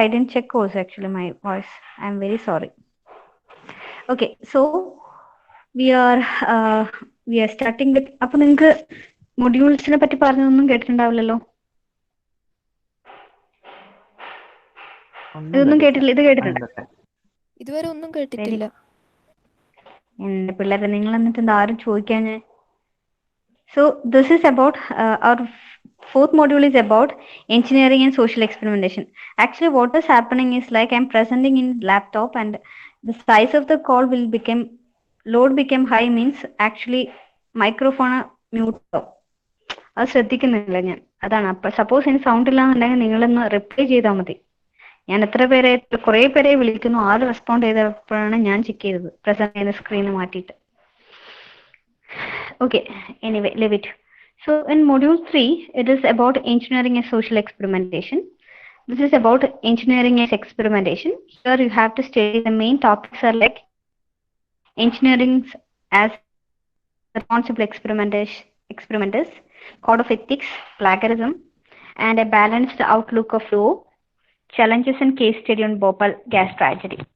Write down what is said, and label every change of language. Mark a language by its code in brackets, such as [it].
[en] I didn't check also actually my voice. I'm very sorry. Okay, so we are uh, we are starting with. [ml] അപ്പോൾ നിങ്ങൾക്ക് മൊഡ്യൂൾസിനെ പറ്റി പറഞ്ഞൊന്നും കേട്ടിട്ടുണ്ടാവില്ലല്ലോ. ഇതൊന്നും കേട്ടില്ല. ഇത് കേട്ടിട്ടുണ്ട്. ഇതുവരെ ഒന്നും കേട്ടിട്ടില്ല. എന്റെ പിള്ളേരെ നിങ്ങൾ എന്നിട്ട് എന്താ ആരും ചോദിക്കാഞ്ഞേ? [en] So this is about our fourth module is about engineering and social experimentation. Actually, what is happening is like I'm presenting in laptop and the size of the call will become load became high means actually microphone mute ആവും. [ml] അത് ശ്രദ്ധിക്കുന്നില്ല ഞാൻ. അതാണ്. അപ്പൊ suppose ഇനി sound ഇല്ലാന്നുണ്ടെങ്കിൽ നിങ്ങളൊന്ന് reply ചെയ്താൽ മതി. ഞാൻ കുറെ പേരെ വിളിക്കുന്നു, ആരും റെസ്പോണ്ട് ചെയ്തപ്പോഴാണ് ഞാൻ ചെക്ക് ചെയ്തത് പ്രസന്റ് ചെയ്യുന്ന സ്ക്രീൻ മാറ്റിയിട്ട്. [en] Okay, anyway, leave it. So in module 3, it is about engineering and social experimentation. This is about engineering and experimentation. Here you have to study the main topics are like engineering as responsible experimenters, code of ethics, plagiarism, and a balanced outlook of law, challenges and case study on Bhopal gas tragedy.